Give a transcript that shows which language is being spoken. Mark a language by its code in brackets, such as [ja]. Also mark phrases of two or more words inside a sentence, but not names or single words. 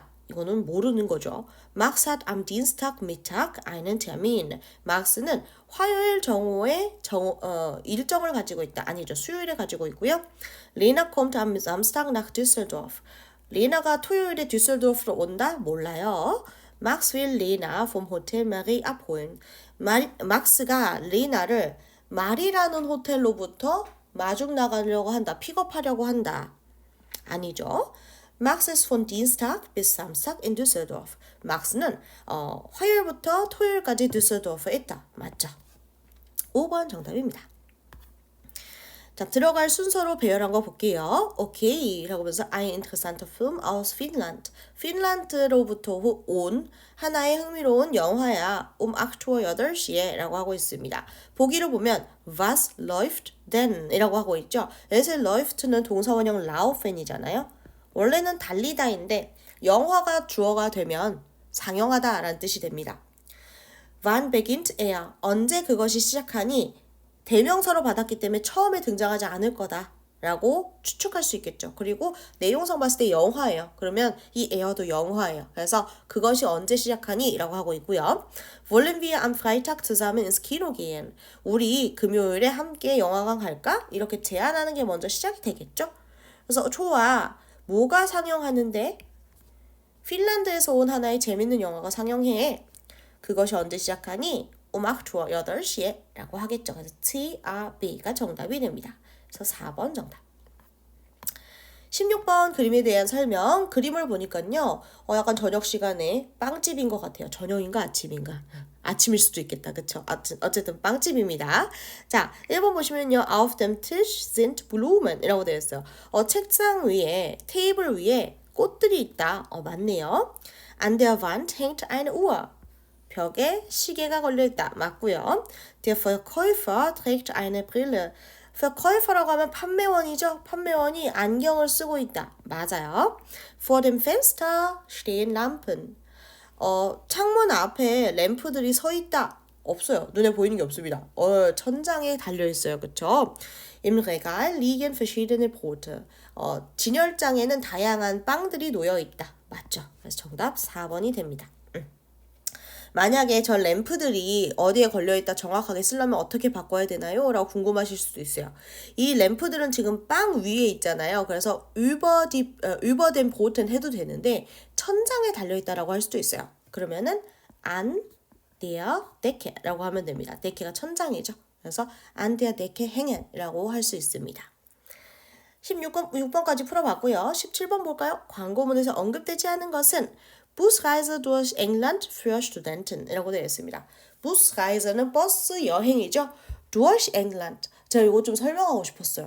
[ko] 이거는 모르는 거죠. [de] Max hat am Dienstag Mittag einen Termin. [ko] 막스는 화요일 정오에 일정을 가지고 있다. 아니죠. 수요일에 가지고 있고요. [de] Lena kommt am Samstag nach Düsseldorf. [ko] 레나가 토요일에 düsseldorf로 온다? 몰라요. [de] Max will Lena vom Hotel Marie abholen. [ko] 막스가 레나를 마리라는 호텔로부터 마중 나가려고 한다. 픽업하려고 한다. 아니죠. [de] Max ist von Dienstag bis Samstag in Düsseldorf. [ko] 막스는 화요일부터 토요일까지 düsseldorf에 있다. 맞죠? 5번 정답입니다. 자, 들어갈 순서로 배열한 거 볼게요. 오케이 라고 하면서 [de] ein interessanter Film aus Finnland. [ko] 핀란드로부터 온 하나의 흥미로운 영화야. 8월 8시에 라고 하고 있습니다. 보기를 보면 [de] was läuft denn [ko] 이라고 하고 있죠. 여기서 läuft는 동사원형 laufen이잖아요. 원래는 달리다인데 영화가 주어가 되면 상영하다 라는 뜻이 됩니다. [de] Wann beginnt er? [ko] 언제 그것이 시작하니? 대명사로 받았기 때문에 처음에 등장하지 않을 거다라고 추측할 수 있겠죠. 그리고 내용상 봤을 때 영화예요. 그러면 이 에어도 영화예요. 그래서 그것이 언제 시작하니? 라고 하고 있고요. [de] Wollen wir am Freitag zusammen ins Kino gehen? [ko] 우리 금요일에 함께 영화관 갈까? 이렇게 제안하는 게 먼저 시작이 되겠죠. 그래서 좋아. 뭐가 상영하는데? 핀란드에서 온 하나의 재밌는 영화가 상영해. 그것이 언제 시작하니? 8월 8시에 라고 하겠죠. 그래서 TRB가 정답이 됩니다. 그래서 4번 정답. 16번 그림에 대한 설명. 그림을 보니까요. 약간 저녁 시간에 빵집인 것 같아요. 저녁인가 아침인가? 아침일 수도 있겠다. 그쵸? 어쨌든 빵집입니다. 자, 1번 보시면요. [de] Auf dem Tisch sind Blumen [ko] 이라고 되어 있어요. 책상 위에, 테이블 위에 꽃들이 있다. 맞네요. [de] An der Wand hängt eine Uhr. [ko] 벽에 시계가 걸려있다. 맞고요. [de] Der Verkäufer trägt eine Brille. [ko] Verkäufer라고 하면 판매원이죠. 판매원이 안경을 쓰고 있다. 맞아요. [de] Vor dem Fenster stehen Lampen. [ko] 창문 앞에 램프들이 서 있다. 없어요. 눈에 보이는 게 없습니다. 천장에 달려있어요. 그쵸? [de] Im Regal liegen verschiedene Brote. [ko] 진열장에는 다양한 빵들이 놓여있다. 맞죠? 그래서 정답 4번이 됩니다. 만약에 저 램프들이 어디에 걸려있다 정확하게 쓰려면 어떻게 바꿔야 되나요? 라고 궁금하실 수도 있어요. 이 램프들은 지금 빵 위에 있잖아요. 그래서 [de] überden Broten [ko] 해도 되는데 천장에 달려있다라고 할 수도 있어요. 그러면은 [de] an der Decke [ko] 라고 하면 됩니다. Decke가 천장이죠. 그래서 [de] an der Decke hängen [ko] 라고 할 수 있습니다. 6번까지 풀어봤고요. 17번 볼까요? 광고문에서 언급되지 않은 것은 [de] Busreise durch England für Studenten [ko] 이라고 되어 있습니다. Busreise는 버스 여행이죠. [de] durch England. [ko] 제가 이거 좀 설명하고 싶었어요.